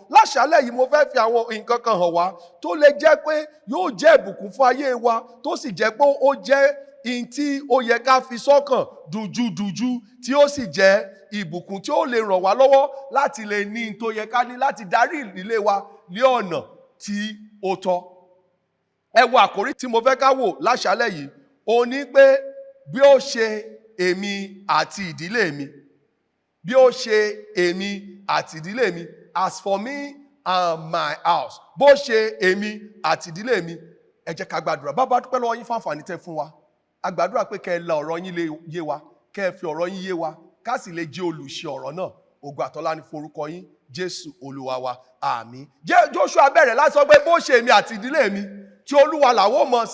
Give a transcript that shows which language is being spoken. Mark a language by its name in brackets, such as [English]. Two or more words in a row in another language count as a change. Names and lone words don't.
[Yoruba] Láṣálẹ̀ yìí mo fẹ́ fi àwọn nǹkan kan hàn wá tó lè jẹ́ pé yóò jẹ́ ìbùkún fún ayé wa, tó sì jẹ́ pé ó jẹ́ in tí ó yẹ ká fi sọ́kàn dùjúdùjú, tí ó sì jẹ́ ìbùkún tí ó lè ràn wá lọ́wọ́ láti lè ní in tó yẹ ká ní láti darí ìdílé wa lé ọ̀nà tí ó tọ́. Ẹ wo àkórí tí mo fẹ́ ká wò láṣálẹ̀ yìí, ó ní pé bí ó ṣe èmi àti ìdílé mi, bí ó ṣe èmi àti ìdílé mi, [English] as for me and my house, [Yoruba] bó ṣe èmi àti ìdílé mi. Ẹ jẹ́ ká gbàdúrà. Bàbá dúpẹ́ lọ́wọ́ yín fún àǹfààní tẹ́ fún wa. A gbàdúrà pé kẹ́ ẹ la ọ̀rọ̀ yín yé wa, kẹ́ ẹ fi ọ̀rọ̀ yín yé wa, ká sì lè jẹ́ olùṣe ọ̀rọ̀ náà. Ògo àtọlá ni fún orúkọ yín, Jésù Olúwa wa, àmín. Joshua bẹ̀rẹ̀ láti sọ pé bó ṣe èmi àti ìdílé mi tí Olúwa làwọn mọ̀ sìn.